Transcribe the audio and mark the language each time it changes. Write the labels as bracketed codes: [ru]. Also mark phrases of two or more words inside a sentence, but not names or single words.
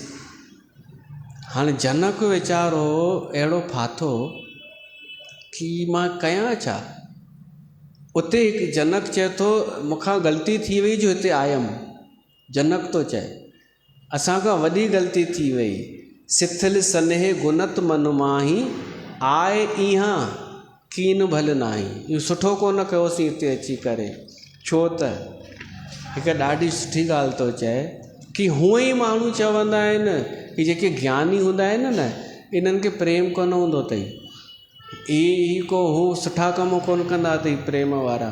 [sd] हाणे जनक वीचारो अहिड़ो फाथो कि मां कयां छा। उते हिकु जनक चए थो मूंखां ग़लती थी वई जो हिते आयमि। जनक थो चए असांखां वॾी ग़लती थी वई, [awa] सिथिल सनेह गुनत मन माही, आए इहा कीन भल नाही। [sd] इहो सुठो कोन कयोसीं हिते अची करे, छो त हिकु ॾाढी सुठी ॻाल्हि थो चए कि हूअं ई माण्हू चवंदा आहिनि कि जेके ज्ञानी हूंदा आहिनि न, इन्हनि खे प्रेम कोन हूंदो अथई, ही को हू सुठा कम कोन कंदा अथई प्रेम वारा।